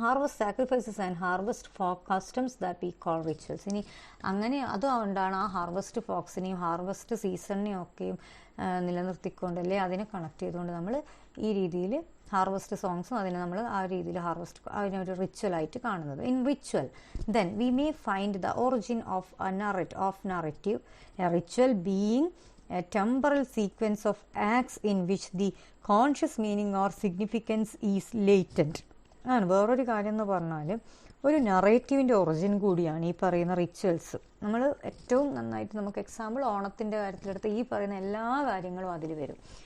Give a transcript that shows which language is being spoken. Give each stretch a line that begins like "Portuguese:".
English: Harvest sacrifices and harvest folk customs that we call rituals.
Malayalam: ഇനി അങ്ങനെ അതുകൊണ്ടാണ് ആ ഹാർവസ്റ്റ് ഫോക്സിനെയും ഹാർവസ്റ്റ് സീസണിനെയും ഒക്കെയും നിലനിർത്തിക്കൊണ്ടല്ലേ അതിനെ കണക്ട് ചെയ്തുകൊണ്ട് നമ്മൾ ഈ രീതിയിൽ ഹാർവസ്റ്റ് സോങ്സും അതിനെ നമ്മൾ ആ രീതിയിൽ അതിനൊരു റിച്വലായിട്ട് കാണുന്നത്.
English: In ritual then we may find the origin of narrative, a ritual being a temporal sequence of acts in which the conscious meaning or significance is latent.
Malayalam: ആണ് വേറൊരു കാര്യം എന്ന് പറഞ്ഞാൽ ഒരു നറേറ്റീവിൻ്റെ ഒറിജിൻ കൂടിയാണ് ഈ പറയുന്ന റിച്വൽസ്. നമ്മൾ ഏറ്റവും നന്നായിട്ട് നമുക്ക് എക്സാമ്പിൾ ഓണത്തിൻ്റെ കാര്യത്തിലെടുത്ത് ഈ പറയുന്ന എല്ലാ കാര്യങ്ങളും അതിൽ വരും.